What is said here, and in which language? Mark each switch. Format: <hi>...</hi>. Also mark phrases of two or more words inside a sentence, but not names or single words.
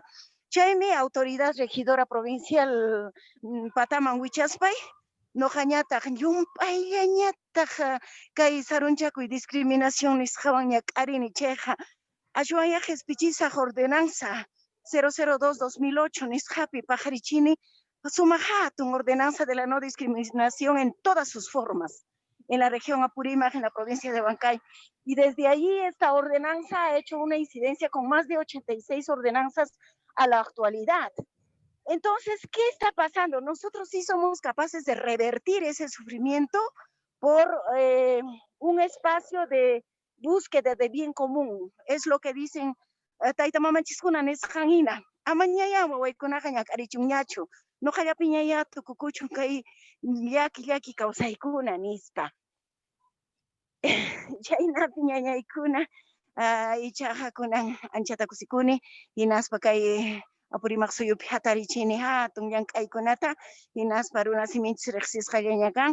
<qu>Chaymi</qu> <es>autoridad regidora provincial</es> <qu>pataman wichaspay, nuqañataq llump'ayllañataq kay sarunchakuy discriminación nisqawan ñak'arini chayqa ashwanya qhispichisaq ordenanza 002-2008 nisqapi paqarichini sumaq hatun</qu> <es>ordenanza de la no discriminación en todas sus formas en la región Apurímac, en la provincia de Huancay. Y desde allí esta ordenanza ha hecho una incidencia con más de 86 ordenanzas a la actualidad. Entonces, ¿qué está pasando? Nosotros sí somos capaces de revertir ese sufrimiento por un espacio de búsqueda de bien común. Es lo que dicen</es> <qu>Taita Mamachiskuna Nesjanina. Amañaya wawaykunaqa ñak'arichunñachu. Nuqallapi ñaya tukukuchun kay llaki kawsaykuna nispa. Chaynapi ñañaykuna ichaqa kunan anchata kusikuni hinaspa kay Apurímac suyupi hatarichini hatun llank'aykunata hinaspa runa siminchis riqsisqallaña kan.</qu>